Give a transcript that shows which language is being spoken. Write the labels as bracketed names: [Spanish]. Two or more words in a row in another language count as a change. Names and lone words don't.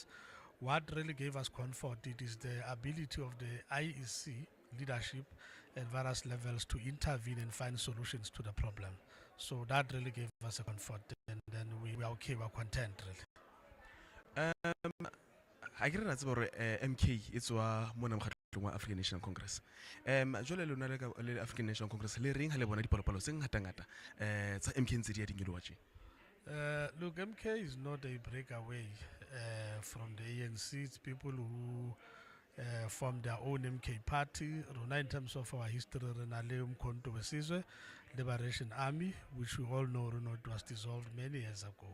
[English] What really gave us comfort, it is the ability of the IEC leadership at various levels to intervene and find solutions to the problem. So that really gave us a comfort, and then we are okay, we're content really. I get that MK it's [Southern Sotho] mona wa [English] African National Congress. [Southern Sotho] Jole lona le African National Congress le reng ha le bona dipalopalo se ngata ngata tsa MK ntse di a dinyoloha tje. [English] Look, MK is not a breakaway from the ANC. It's people who formed their own MK party. In terms of our history, Umkhonto weSizwe Liberation Army, which we all know it was dissolved many years ago.